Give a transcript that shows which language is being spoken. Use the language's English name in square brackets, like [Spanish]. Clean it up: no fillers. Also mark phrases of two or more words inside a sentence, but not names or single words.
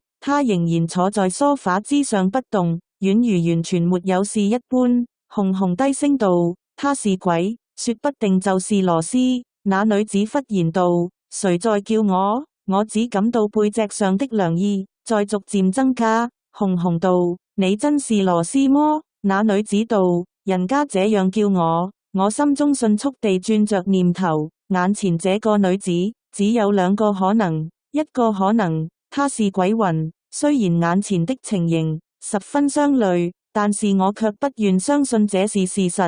[Cantonese] 他仍然坐在梳化之上不動，宛如完全沒有事一般。紅紅低聲道： 他是鬼，說不定就是羅斯。那女子忽然道：誰在叫我？我只感到背脊上的涼意在逐漸增加。紅紅道：你真是羅斯麼？那女子道：人家這樣叫我。我心中迅速地轉着念頭，眼前這個女子只有兩個可能，一個可能她是鬼魂，雖然眼前的情形十分相類，但是我卻不願相信這是事實。